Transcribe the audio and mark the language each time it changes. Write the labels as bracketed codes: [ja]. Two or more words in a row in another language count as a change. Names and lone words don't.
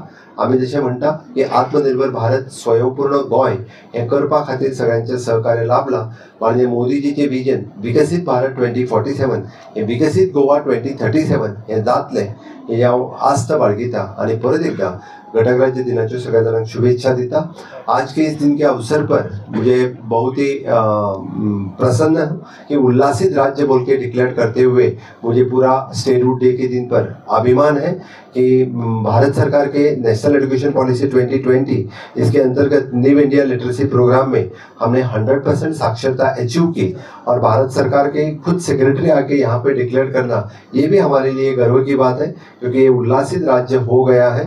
[kok] आमी जशें म्हणटा की आत्मनिर्भर भारत स्वयंपूर्ण गोंय हे करपा खातीर सगळ्यांचें सहकार्य लाभलां. माननीय मोदीजीचें विजन विकसीत भारत 2047 हे विकसीत गोवा 2037 हे जातलें हे हांव आस्त बाळगिता आणि परत एकदा घटक राज्य दिनाच्यो सगळ्या जाणांक शुभेच्छा दिता. [hi] आज के इस दिन के अवसर पर मुझे बहुत ही प्रसन्न कि उल्लासित राज्य बोल के डिक्लेयर करते हुए मुझे पूरा [en] statehood day [hi] के दिन पर अभिमान है कि भारत सरकार के नेशनल एजुकेशन पॉलिसी 2020 इसके अंतर्गत न्यू इंडिया लिटरेसी प्रोग्राम में हमने 100% साक्षरता अचीव की और भारत सरकार के खुद सेक्रेटरी आके यहाँ पे डिक्लेयर करना ये भी हमारे लिए गर्व की बात है क्योंकि ये उल्लासित राज्य हो गया है.